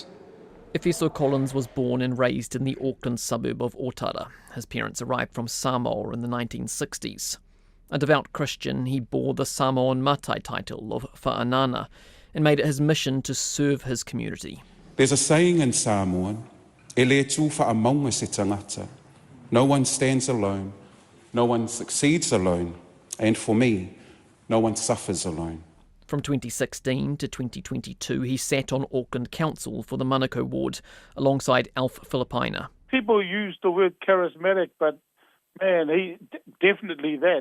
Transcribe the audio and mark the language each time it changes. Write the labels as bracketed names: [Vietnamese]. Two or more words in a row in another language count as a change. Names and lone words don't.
[English] Efeso Collins was born and raised in the Auckland suburb of Otara. His parents arrived from Samoa in the 1960s. A devout Christian, he bore the Samoan Matai title of Fa'anānā and made it his mission to serve his community. There's a saying in Samoan, [Samoan] e le tū whaamaunga se tangata. [English] No one stands alone, no one succeeds alone, and for me, no one suffers alone. From 2016 to 2022, he sat on Auckland Council for the Manukau ward alongside Alf Filipina. People use the word charismatic, but man, he definitely that.